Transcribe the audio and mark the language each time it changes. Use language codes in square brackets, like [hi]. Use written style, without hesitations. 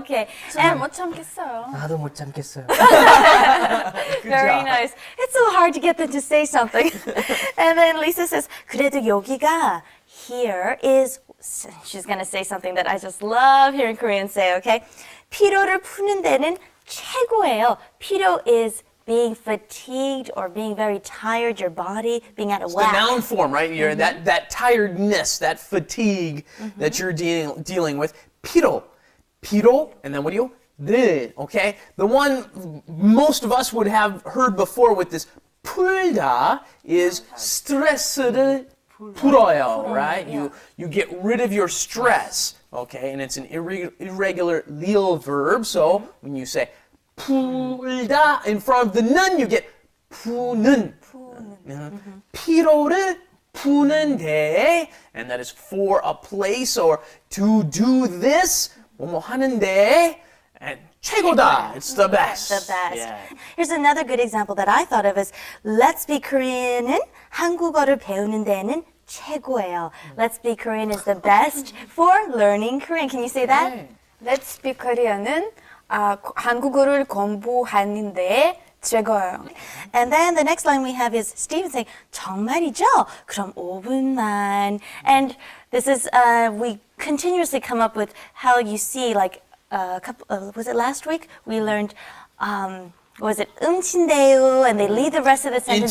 [en] Okay. [ko] 정말 못 참겠어요. 나도 못 참겠어요. [en] Very job. nice. It's so hard to get them to say something. And then Lisa says, [ko] 그래도 여기가 [en] here is, she's going to say something that I just love hearing Koreans say, okay? [ko] 피로를 푸는 데는 최고예요. [en] 피로 is being fatigued or being very tired, your body being out of The whack. noun form, right? You're that tiredness, that fatigue that you're dealing with. 피로, and then what do you? 늘, okay? The one most of us would have heard before with this 풀다 is [ko] 스트레스를 풀어요, [en] right? You get rid of your stress, okay? And it's an irregular real verb, so when you say 풀다 in front of the 는, you get 푸는. [ko] 피로를 푸는데, [en] and that is for a place or to do this, [ko] 뭐뭐 하는데, [en] and [ko] 최고다, [en] it's the best. The best. Yeah. Here's another good example that I thought of is Let's Speak Korean은 [ko] 한국어를 배우는 데는 최고예요. [en] Let's Speak Korean is the best for learning Korean. Can you say that? [ko] Let's Speak Korean은 한국어를 공부하는데 최고예요. [en] And then the next line we have is Steven saying, [ko] 정말이죠? 그럼 5분만. [en] And this is, we continuously come up with how you see, like, a couple, was it last week? We learned, was it 음친대요? And they leave the rest of the sentence